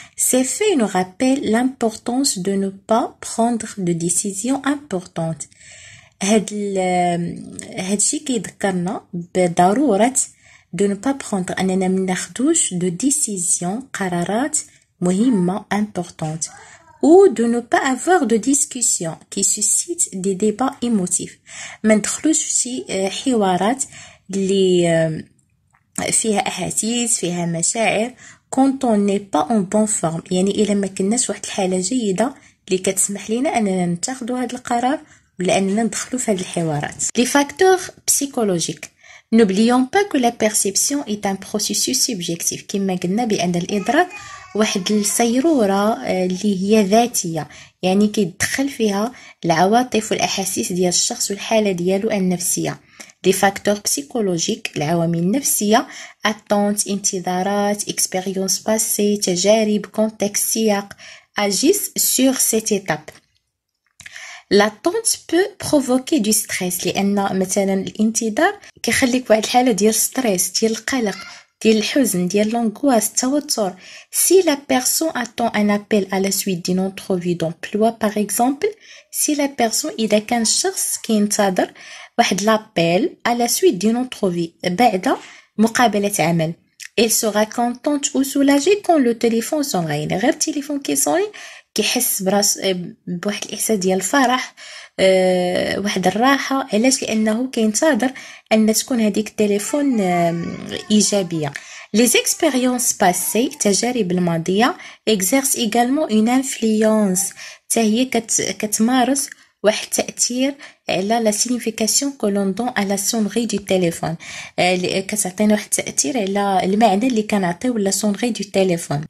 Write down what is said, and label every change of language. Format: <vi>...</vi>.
<fr>Ces faits nous rappellent l'importance de ne pas prendre de décisions importantes.</fr> <ar>هادشي كيذكرنا بضرورة</ar> <fr>de ne pas prendre،</fr> <ar>أننا مناخدوش</ar> <fr>de décisions،</fr> <ar>قرارات مهمة</ar> <fr>importantes، ou de ne pas avoir de discussion qui suscite des débats émotifs.</fr> <ar>ما ندخلوش في شي حوارات اللي فيها أحاسيس، فيها مشاعر.</ar> <fr>quand on n'est pas en bonne forme،</fr> <ar>يعني إلا ما كناش واحد الحالة جيدة اللي كتسمح لنا أننا نتخذوا هذا القرار ولا أننا ندخلوا في هذه الحوارات.</ar> <fr>Les facteurs psychologiques. N'oublions pas que la perception est un processus subjectif.</fr> <ar>كما قلنا بأن الإدراك واحد السيرورة اللي هي ذاتية، يعني كيدخل فيها العواطف والأحاسيس ديال الشخص والحالة ديالو النفسية.</ar> <fr>Les facteurs psychologiques،</fr> <ar>العوامل النفسية،</ar> <fr>attentes، انتظارات، expériences passées، تجارب، contexte، سياق، agissent sur cette étape. L'attente peut provoquer du stress،</fr> <ar>لأن مثلا الانتظار كيخليك واحد الحالة ديال ستريس، ديال القلق، ديال الحزن، ديال لونغواس، التوتر.</ar> <fr>Si la personne attend un appel à la suite d'une entrevue d'emploi par exemple، si la personne</fr> <ar>إذا كان الشخص كينتظر واحد لابيل</ar> <fr>à la suite d'une entrevue</fr> <ar>بعد مقابلة عمل،</ar> <fr>elle sera contente ou soulagée quand le téléphone sonne.</fr> <ar>يعني غير التليفون كيصوني كيحس براس بواحد الاحساس ديال الفرح، واحد الراحه. علاش؟ لانه كينتظر ان تكون هذيك التليفون ايجابيه.</ar> <fr>Les expériences passées،</fr> <ar>التجارب الماضيه،</ar> <fr>exercent également une influence،</fr> <ar>حتى هي كتمارس واحد التأثير على لا سينيفيكاسيون كو لون دون على سونغي دو تليفون، كتعطينا واحد التأثير على المعنى اللي كنعطيو لا سونغي دو تليفون.</ar>